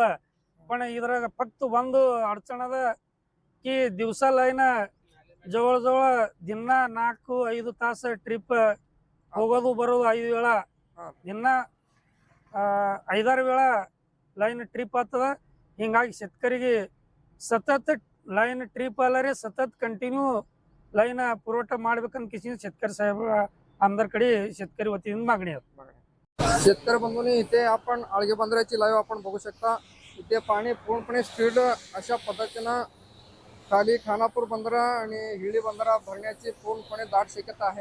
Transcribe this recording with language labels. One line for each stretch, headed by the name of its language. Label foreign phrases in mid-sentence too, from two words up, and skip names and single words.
Kannada: पण ಇದ್ರಾಗ ಫಕ್ತ್ ಒಂದು ಅಡಚಣ ಅದ ಕಿ ದಿವಸ ಲೈನ್ ಜವಳ ದಿನ 4-5 ತಾಸ ಟ್ರಿಪ್ ಹೋಗೋದು ಬರೋದು 5 ವೇಳ, ದಿನ 5-6 ವೇಳ ಲೈನ್ ಟ್ರಿಪ್ ಆಗ್ತದ. ಹಿಂಗಾಗಿ शेतकरीಗೆ ಸತತ ಲೈನ್ ಟ್ರಿಪ್ ಅಲ್ಲರಿ
Marathi: सतत कंटिन्यू लाईन पुरवठा
Kannada: ಮಾಡ್ಬೇಕಂತ ಕಿಸಿ
Marathi: शेतकरी साहेब आमदारकडे शेतकरी वतीने मागणी आहे. शेतकरी बंधूंनी इथे आपण आळगे बंदराची लाईव्ह आपण बघू शकता. इथे पाणी पूर्णपणे स्पीड अशा पद्धतीनं खाली खानापूर बंदरा आणि हिळी बंदरा भरण्याची पूर्णपणे दाट शक्यता आहे.